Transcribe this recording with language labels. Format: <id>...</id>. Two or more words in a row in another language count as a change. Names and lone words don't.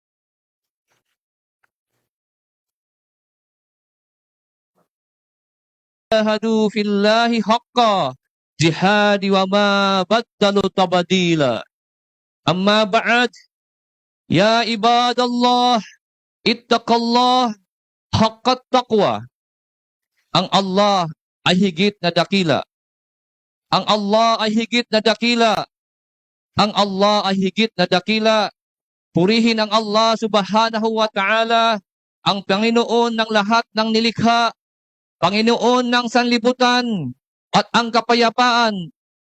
<ar>جاهدوا في الله حق جهاد وما بدلوا تبديلا. أما بعد يا عباد الله اتقوا الله حق التقوى.</ar> <tl>Ang Allah ay higit na dakila. Ang Allah ay higit na dakila. Ang Allah ay higit na dakila. Purihin ang Allah</tl> <ar>سبحانه وتعالى,</ar> <tl>ang Panginoon ng lahat ng nilikha, Panginoon ng sanlibutan, at ang kapayapaan</tl>